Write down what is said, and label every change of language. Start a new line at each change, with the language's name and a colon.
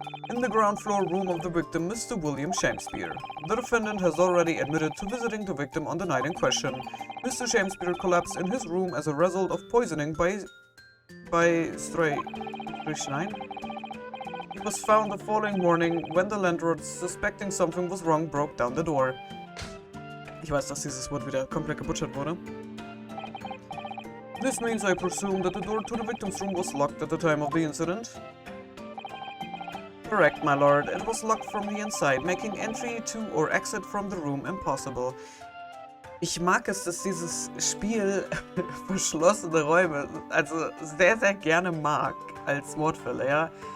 English: In the ground floor room of the victim, Mr. William Shakespeare. The defendant has already admitted to visiting the victim on the night in question. Mr. Shakespeare collapsed in his room as a result of poisoning by strychnine. He was found the following morning when the landlord, suspecting something was wrong, broke down the door.
German: Ich weiß, dass dieses Wort wieder komplett gebutschert wurde.
English: This means I presume that the door to the victim's room was locked at the time of the incident. Correct, my lord. It was locked from the inside, making entry to or exit from the room impossible.
German: Ich mag es, dass dieses Spiel verschlossene Räume, also sehr, sehr gerne mag als Mordfälle, ja.